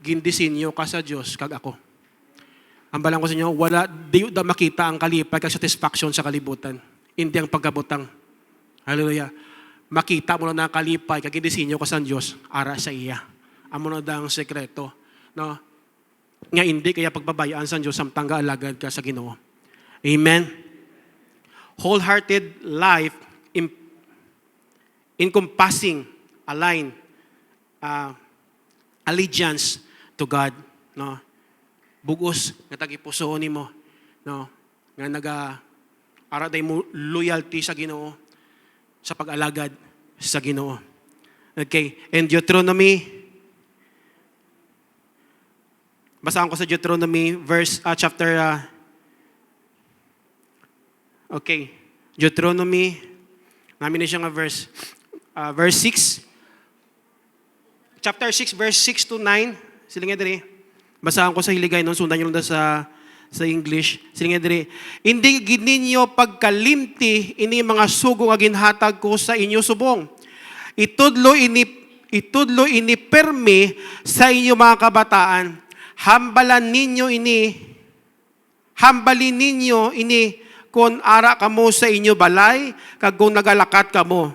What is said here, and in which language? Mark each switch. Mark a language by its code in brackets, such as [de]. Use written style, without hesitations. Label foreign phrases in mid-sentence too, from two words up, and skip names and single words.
[hil] Gindisinyo ka sa Dios kag ako. Ang balang ko sa inyo, wala di da makita ang kalipay kag satisfaction sa kalibutan. Hindi ang pagkabutang. Hallelujah. Makita mo na ang kalipay kag gindisinyo ka sa Dios ara sa iya. Amo na dang sekreto, no? Nga hindi kaya pagbabayaan sa Dios samtang alagad ka sa Ginoo. Amen. [en] Wholehearted life encompassing allegiance to God, [hil] no? Bugos nga tagipusoon nimo, no? Nga araday mo loyalty sa Ginoo sa pag-alagad sa Ginoo. [en] Okay, in Deuteronomy, [hil] basahan ko sa Deuteronomy chapter Deuteronomy, namin na siya nga verse verse 6. [en] Chapter 6, verse 6 to 9. [hil] Sila nga diri. Basahan ko sa hiligay nun. [tl] Sundan nyo lang sa English. [hil] Sila nga diri. Hindi gid ninyo pagkalimti ini mga sugo nga ginhatag ko sa inyo subong. Itudlo ini permi sa inyo mga kabataan. Hambalin ninyo ini kung ara kamo sa inyo balay, kag kung nagalakat kamo.